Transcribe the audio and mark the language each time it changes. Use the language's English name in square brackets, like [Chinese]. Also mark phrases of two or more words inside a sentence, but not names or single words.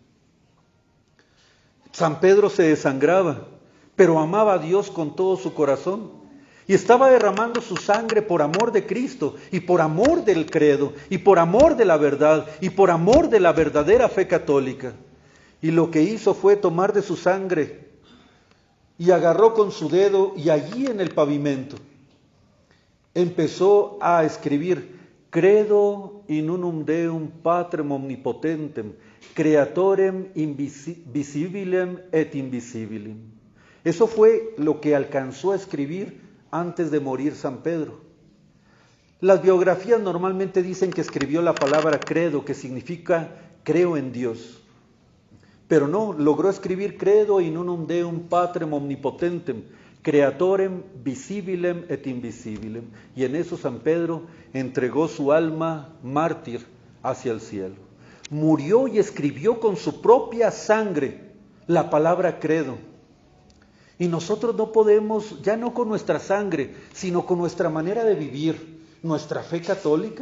[Spanish] San Pedro se desangraba, pero amaba a Dios con todo su corazón y estaba derramando su sangre por amor de Cristo y por amor del credo y por amor de la verdad y por amor de la verdadera fe católica. Y lo que hizo fue tomar de su sangre y agarró con su dedo y allí en el pavimento empezó a escribir: [Latin] Credo in unum Deum Patrem omnipotentem, creatorem visibilem et invisibilem. [Spanish] Eso fue lo que alcanzó a escribir antes de morir San Pedro. Las biografías normalmente dicen que escribió la palabra credo, que significa creo en Dios. Pero no, logró escribir [Latin] Credo in unum Deum Patrem omnipotentem, creatorem visibilem et invisibilem. [Spanish] Y en eso San Pedro entregó su alma mártir hacia el cielo. Murió y escribió con su propia sangre la palabra credo. Y nosotros no podemos, ya no con nuestra sangre, sino con nuestra manera de vivir, nuestra fe católica.